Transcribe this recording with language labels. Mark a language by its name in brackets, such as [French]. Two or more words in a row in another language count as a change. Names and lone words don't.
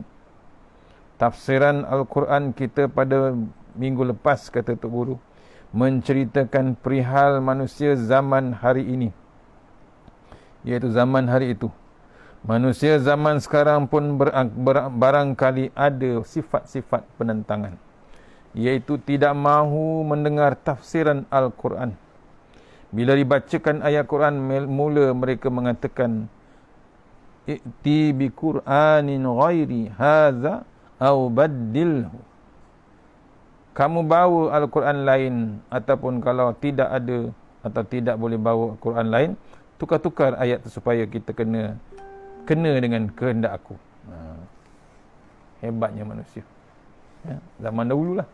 [Malay] Tafsiran Al-Quran kita pada minggu lepas, kata Tok Guru, menceritakan perihal manusia zaman hari ini, iaitu zaman hari itu. Manusia zaman sekarang pun barangkali ada sifat-sifat penentangan, iaitu tidak mahu mendengar tafsiran Al-Quran. Bila dibacakan ayat Quran, mula mereka mengatakan, [Arabic] "ائت بقرآن غير هذا أو بدله." [Malay] Kamu bawa Al-Quran lain, ataupun kalau tidak ada atau tidak boleh bawa Al-Quran lain, tukar-tukar ayat tu supaya kita kena dengan kehendak aku. Hebatnya manusia. Ya, zaman dahulu lah.